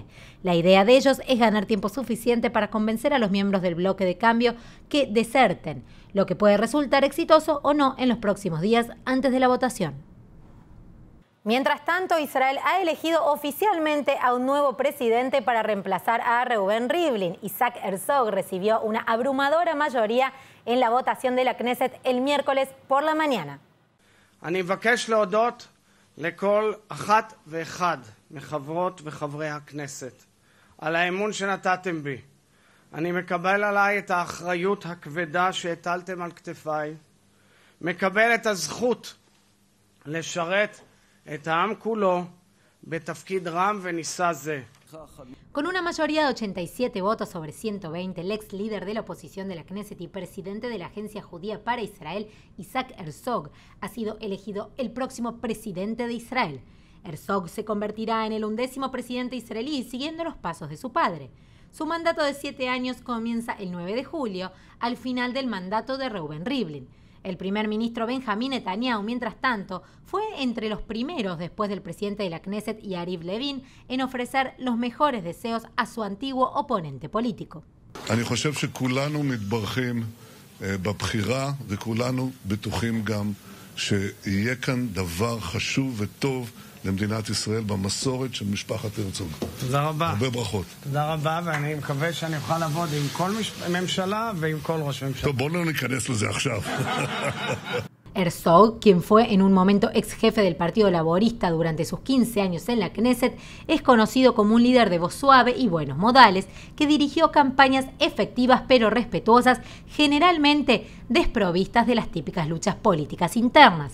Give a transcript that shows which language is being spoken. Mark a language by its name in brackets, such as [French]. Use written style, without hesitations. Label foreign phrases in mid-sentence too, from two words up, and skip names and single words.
[Spanish] La idea de ellos es ganar tiempo suficiente para convencer a los miembros del bloque de cambio que deserten, lo que puede resultar exitoso o no en los próximos días antes de la votación. Mientras tanto, Israel ha elegido oficialmente a un nuevo presidente para reemplazar a Reuven Rivlin. Isaac Herzog recibió una abrumadora mayoría en la votación de la Knesset el miércoles por la mañana. [Hebrew] אני מבקש להודות לכל אחת ואחד מחברות וחברי הכנסת על האמון שנתתם בי. אני מקבל עליי את האחריות הכבדה שהטלתם על כתפיי. מקבל את הזכות לשרת את העם כולו בתפקיד רם ונישא זה. [Spanish] Con una mayoría de 87 votos sobre 120, el ex líder de la oposición de la Knesset y presidente de la Agencia Judía para Israel, Isaac Herzog, ha sido elegido el próximo presidente de Israel. Herzog se convertirá en el 11º presidente israelí siguiendo los pasos de su padre. Su mandato de 7 años comienza el 9 de julio, al final del mandato de Reuven Rivlin. El primer ministro Benjamín Netanyahu, mientras tanto, fue entre los primeros después del presidente de la Knesset, Yariv Levin, en ofrecer los mejores deseos a su antiguo oponente político. [Hebrew] אני חושב שכולנו מתברכים בבחירה וכולנו בטוחים גם שיהיה כאן דבר חשוב וטוב למדינת ישראל במסורת של משפחת הרצוג. תודה רבה. הרבה ברכות. תודה רבה, ואני מקווה שאני אוכל לעבוד עם כל ממשלה ועם כל ראש ממשלה. טוב, בואו לא ניכנס לזה עכשיו. [Spanish] Herzog, quien fue en un momento ex jefe del Partido Laborista durante sus 15 años en la Knesset, es conocido como un líder de voz suave y buenos modales, que dirigió campañas efectivas pero respetuosas, generalmente desprovistas de las típicas luchas políticas internas.